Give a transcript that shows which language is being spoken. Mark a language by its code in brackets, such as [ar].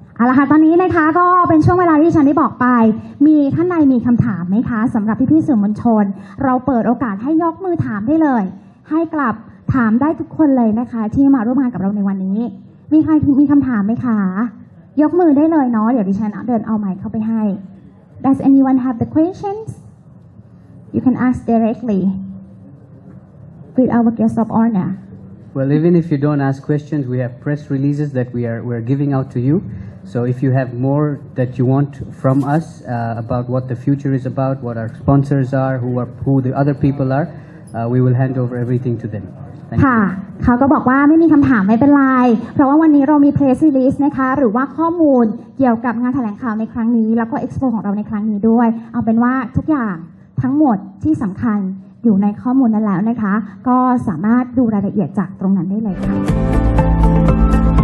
[th] เอาละค่ะตอนนี้นะคะก็เป็นช่วงเวลาที่ฉันได้บอกไปมีท่านใดมีคำถามไหมคะสำหรับพี่ๆสื่อมวลชนเราเปิดโอกาสให้ยกมือถามได้เลยให้กลับถามได้ทุกคนเลยนะคะที่มาร่วมงานกับเราในวันนี้มีใครมีคำถามไหมคะยกมือได้เลยเนาะเดี๋ยวดิฉันเดินเอาไมค์เข้าไปให้ [en] Does anyone have the questions? You can ask directly with our guest of honor. Well, even if you don't ask questions, we have press releases that we're giving out to you. So if you have more that you want from us about what the future is about, what our sponsors are, who the other people are, we will hand over everything to them. [th] ค่ะเขาก็บอกว่าไม่มีคำถามไม่เป็นไรเพราะว่าวันนี้เรามี press release นะคะหรือว่าข้อมูลเกี่ยวกับงานแถลงข่าวในครั้งนี้แล้วก็ expo ของเราในครั้งนี้ด้วยเอาเป็นว่าทุกอย่างทั้งหมดที่สำคัญอยู่ในข้อมูลนั้นแล้วนะคะก็สามารถดูรายละเอียดจากตรงนั้นได้เลยค่ะ